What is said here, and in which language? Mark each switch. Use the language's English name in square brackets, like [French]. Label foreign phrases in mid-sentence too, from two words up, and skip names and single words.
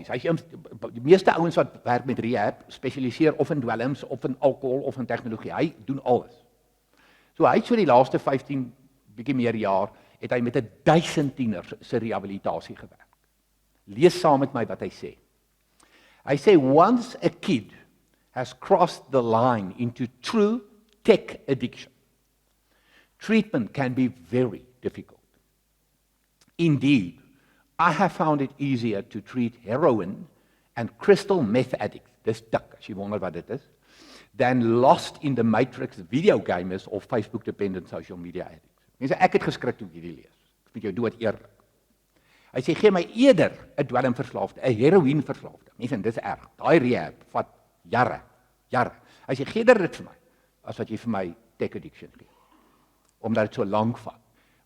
[Afrikaans] Die meeste ouens wat werk met rehab spesialiseer of in dwelms of in alkohol of in tegnologie. Hy doen alles. So hy het so die laaste 15 bietjie meer jaar het hy met 1000 tieners se rehabilitasie gewerk. Lees saam met my wat hy sê. Hy sê [English] once a kid has crossed the line into true tech addiction, treatment can be very difficult. Indeed, I have found it easier to treat heroin and crystal meth addicts, [Afrikaans] dis dik as jy wonder wat dit is, [English] than lost in the matrix video gamers of Facebook dependent social media addicts. [Afrikaans] Mense, ek het geskrik toe ek hierdie lees. Ek moet jou dood eerlik. Hy sê gee my eerder 'n dwelmverslaafde, 'n heroïneverslaafde. Mense, dis erg. Daai rehab vat jare. Hy sê gee dit vir my as wat jy vir my [English] tech addiction [Afrikaans] gee. Omdat dit so lank vat.